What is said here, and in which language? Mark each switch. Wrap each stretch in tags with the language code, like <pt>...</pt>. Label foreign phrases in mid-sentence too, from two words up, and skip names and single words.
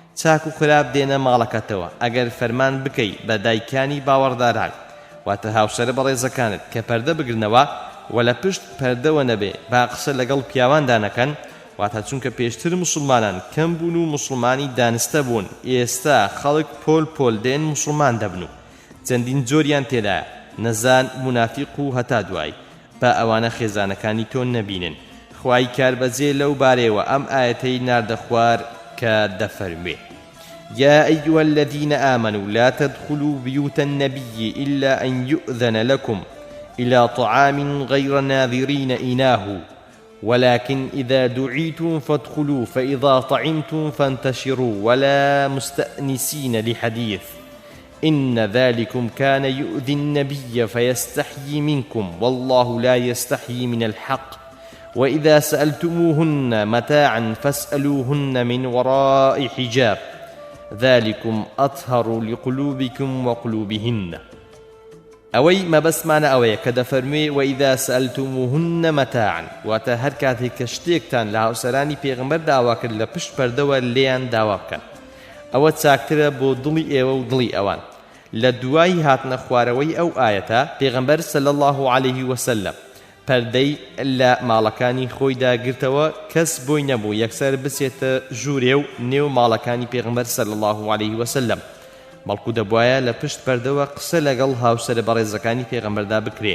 <ckb>و خراپ دێنە ماڵەکەتەوە، ئەگەر فەرمان بکەی بە دایکانی باوەڕداران واتە هاوسەرە بەڕێزەکانت کە پەردە بگرنەوە و لە پشت پەردەوە نەبێ با قسە لەگەڵ پیاواندا نەکەن، واتە چونکە پێشتر مسلمانان کەم بوون و مسلمانی دانستە بوون، ئێستا خەڵک پۆل پۆل دێن مسلمان دەبن و چەندین جۆریان تێدایە، نەزان منافیق و هەتا دوای با ئەوانە خێزانەکانی تۆ نەبینن. خوای کاربەجێ لەو بارەیەوە ئەم ئایەتەی ناردە خوار کە دەفەرمێ</ckb> <ar>يا أيها الذين آمنوا لا تدخلوا بيوت النبي إلا أن يؤذن لكم إلى طعام غير ناظرين إناه ولكن إذا دعيتم فادخلوا فإذا طعمتم فانتشروا ولا مستأنسين لحديث إن ذلكم كان يؤذي النبي فيستحيي منكم والله لا يستحيي من الحق وإذا سألتموهن متاعا فاسألوهن من وراء حجاب ذلكم أطهر لقلوبكم وقلوبهن.</ar> <ckb>ئەوەی مەبەستمانە ئەوەیە کە دەفەرموێ</ckb> <ar>وإذا سألتموهن متاعا،</ar> <ckb>واتە هەر کاتێک کە شتێکتان لە هاوسەرانی پێغەمبەر داوا کرد لە پشت پەردەوە لێیان داوا بکەن، ئەوە چاکترە بۆ دڵی ئێوە و دڵی ئەوان. لە دوای هاتنە خوارەوەی ئەو ئایەتە پێغەمبەر</ckb> <ar>صلی الله عليه وسلم</ar> <ckb>پەردەی لە ماڵەکانی خۆیدا گرتەوە، کەس بۆی نەبوو یەکسەر بچێتە ژوورێ و نێو ماڵەکانی پێغەمبەر</ckb> <ar>صلی الله عليه وسلم،</ar> <ckb>بەڵکو دەبوایە لە پشت پەردەوە قسە لەگەڵ هاوسەرە بەڕێزەکانی پێغەمبەردا بکرێ.</ckb>